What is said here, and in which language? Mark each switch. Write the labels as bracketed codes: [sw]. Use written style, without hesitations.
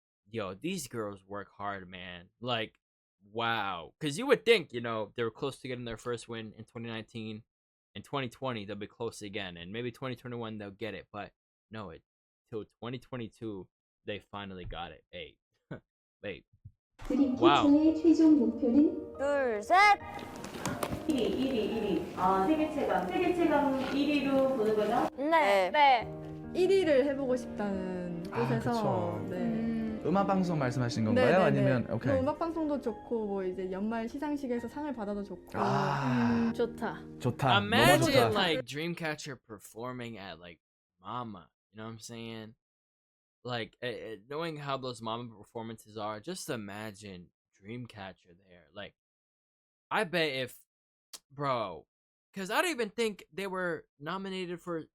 [en] yo, these girls work hard, man. Like, wow. Because you would think, you know, they were close to getting their first win in 2019. In 2020, they'll be close again. And maybe 2021, they'll get it. But no, it till 2022, they finally got it. Hey, wait. Wow. [ko] 드림캐쳐의 최종 목표는 둘, 셋. 1위. 세계 최강 1위로 보는 거죠? 네. 네. 1위를 해보고 싶다는 곳에서 그쵸. 네. 음악 방송 말씀하신 건가요? 아니면 오케이. 뭐 음악 방송도 좋고 뭐 이제 연말 시상식에서 상을 받아도 좋고. 좋다. 좋다. 너무 [en] Imagine [ko] 좋다. [en] like Dreamcatcher performing at like Mama. You know what I'm saying? Like knowing how those Mama performances are, just imagine Dreamcatcher there. Like, I bet if, bro, because I don't even think they were nominated for.